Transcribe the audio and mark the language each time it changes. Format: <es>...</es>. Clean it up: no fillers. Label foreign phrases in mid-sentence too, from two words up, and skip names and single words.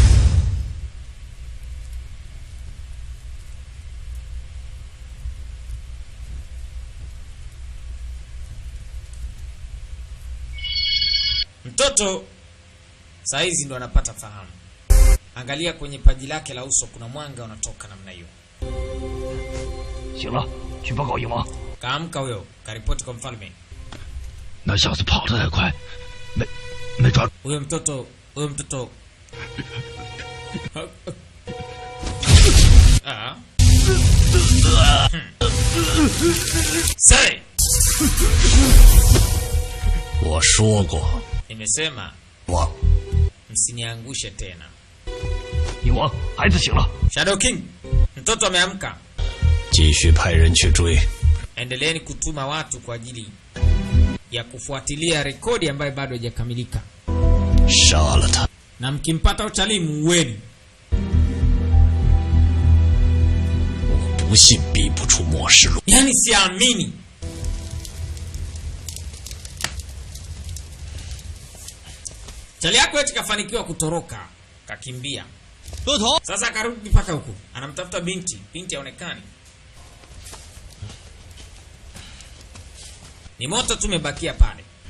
<sw>Mtoto saizi ndo anapata fahamu. Angalia kwenye paji lake la uso kuna mwanga unatoka namna hiyo.</sw> <zh>行了，去报告鹰王。</zh> <sw>Kaamka huyo, karipoti kwa mfalme.</sw> <zh>那小子跑得太快，没抓住。</zh> <sw>Huyo mtoto Say!</sw> <zh>我说过，</zh> <sw>Nimesema</sw> <zh>我</zh> <sw>msiniangushe tena.</sw> <zh>鹰王，孩子醒了。</zh> <sw>Shadow King, mtoto ameamka.</sw> <zh>继续派人去追。</zh> <sw>Endeleeni kutuma watu kwa ajili ya kufuatilia rekodi ambayo bado haijakamilika.</sw> <zh>杀了他！</zh> <sw>Na mkimpata Uchali muweni.</sw> <zh>我不信逼不出末世路。</zh> <sw>Yaani siamini. Chali yako eti kafanikiwa kutoroka, kakimbia.</sw> <zh>骆驼，</zh> <sw>Sasa akarudi mpaka huku. Anamtafuta binti, binti haonekani. Ni moto tumebakia pale.</sw>